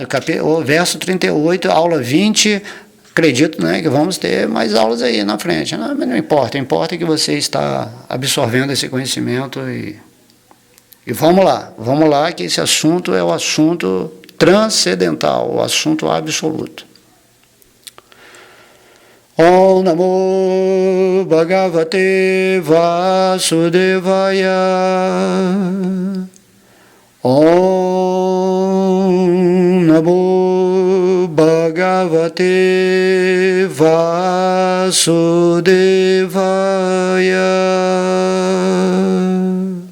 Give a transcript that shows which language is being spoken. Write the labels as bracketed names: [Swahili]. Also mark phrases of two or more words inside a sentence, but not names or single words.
[Portuguese] O verso 38, aula 20, acredito, né, que vamos ter mais aulas aí na frente. Não, mas não importa, importa que você está absorvendo esse conhecimento e vamos lá, que esse assunto é o assunto transcendental, o assunto absoluto. [Sanskrit] Om Namo Bhagavate Vasudevaya. Om Namo Bhagavate Vasudevaya.